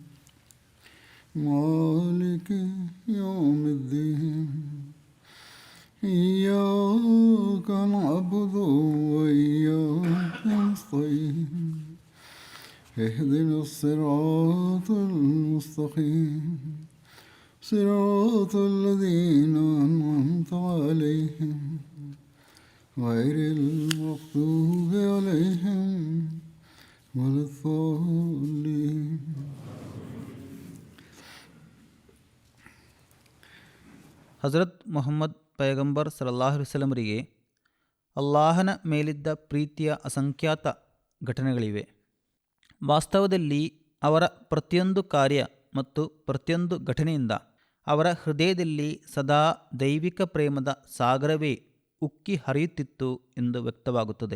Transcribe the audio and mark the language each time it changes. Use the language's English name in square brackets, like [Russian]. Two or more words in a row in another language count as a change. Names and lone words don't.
[Arabic] مالك يوم الدين إياك نعبد وإياك نستعين اهدنا الصراط المستقيم صراط الذين أنعمت عليهم غير المغضوب عليهم ولا الضالين. [Kannada] ಹಜರತ್ ಮುಹಮ್ಮದ್ ಪೈಗಂಬರ್ [Arabic] صلى الله عليه وسلم [Kannada] ಅಲ್ಲಾಹನ ಮೇಲಿದ್ದ ಪ್ರೀತಿಯ ಅಸಂಖ್ಯಾತ ಘಟನೆಗಳಿವೆ. ವಾಸ್ತವದಲ್ಲಿ ಅವರ ಪ್ರತಿಯೊಂದು ಕಾರ್ಯ ಮತ್ತು ಪ್ರತಿಯೊಂದು ಘಟನೆಯಿಂದ ಅವರ ಹೃದಯದಲ್ಲಿ ಸದಾ ದೈವಿಕ ಪ್ರೇಮದ ಸಾಗರವೇ ಉಕ್ಕಿ ಹರಿಯುತ್ತಿತ್ತು ಎಂದು ವ್ಯಕ್ತವಾಗುತ್ತದೆ.